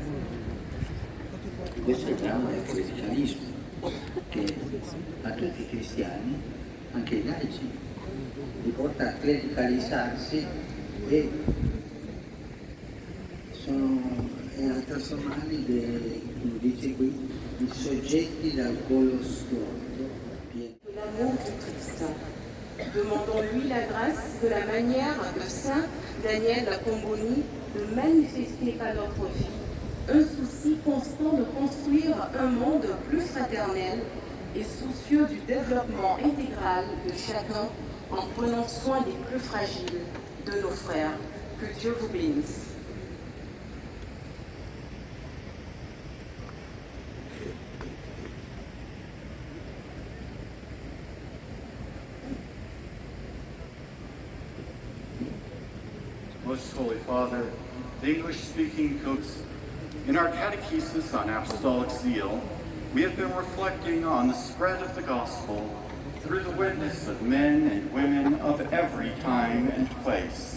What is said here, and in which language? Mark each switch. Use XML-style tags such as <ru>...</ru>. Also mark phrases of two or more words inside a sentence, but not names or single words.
<it>Questo è il dramma del clericalismo, che a tutti i cristiani, anche i laici, li porta a clericalizzarsi e a trasformarli, come dice qui, in soggetti dal collo storto.</it> <fr>L'amour du Christ. Demandons-lui la grâce de la manière de Saint Daniel la Comboni de manifester par notre vie un souci constant de construire un monde plus fraternel et soucieux du développement intégral de chacun en prenant soin des plus fragiles de nos frères. Que Dieu vous bénisse.</fr> <en>Most Holy Father, the English-speaking coaches, in our catechesis on apostolic zeal, we have been reflecting on the spread of the gospel through the witness of men and women of every time and place.</en>